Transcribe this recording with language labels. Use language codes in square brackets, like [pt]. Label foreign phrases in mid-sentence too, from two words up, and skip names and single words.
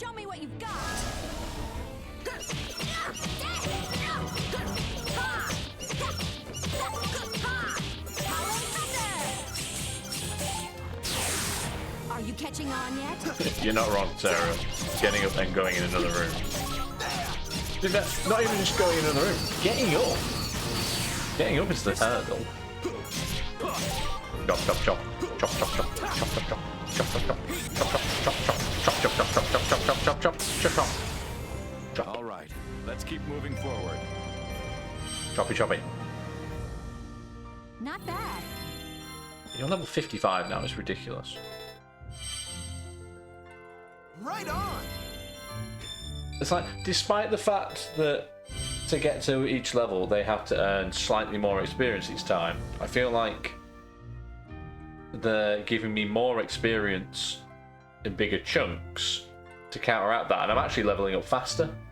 [en] Show me what you've got. Are you catching on yet? You're not wrong, Sarah. Getting up and going in another room. In fact, not even just going in another room. Getting up. Getting up is the hurdle. Chop, chop, chop. Chop, chop, chop. Chop, chop, chop. Chop, chop, chop. Chop, chop, chop, chop. Chop, chop, chop, chop, chop, chop, chop, chop, chop, chop, chop. Chop. All right, let's keep moving forward. Choppy, choppy. Not bad. You're level 55 now. It's ridiculous. Right on! It's like, despite the fact that to get to each level they have to earn slightly more experience each time, I feel like they're giving me more experience in bigger chunks to counteract that, and I'm actually leveling up faster.